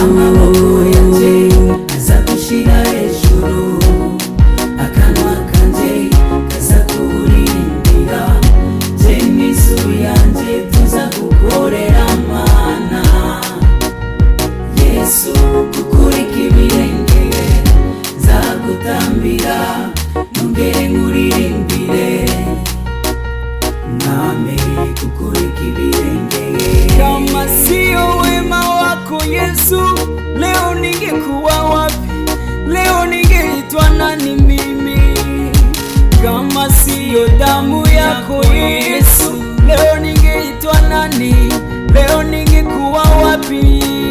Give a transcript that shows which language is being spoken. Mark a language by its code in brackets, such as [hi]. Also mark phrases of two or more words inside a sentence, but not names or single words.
[rw] Amaboko yanje aza gushira hejuru, akanwa kanje kaza kuririmbira, je n'inzu yanje tuza gukorera Mana. Yesu kukurika ibirenge nzagutambira, nongere nkuririmbire, mwami kukurika ibirenge. [sw] Kama sio wema wako Yesu, leo ningekuwa wapi? Leo ningeitwa nani mimi? Kama sio damu yako Yesu, leo ningeitwa nani? Leo ningekuwa wapi?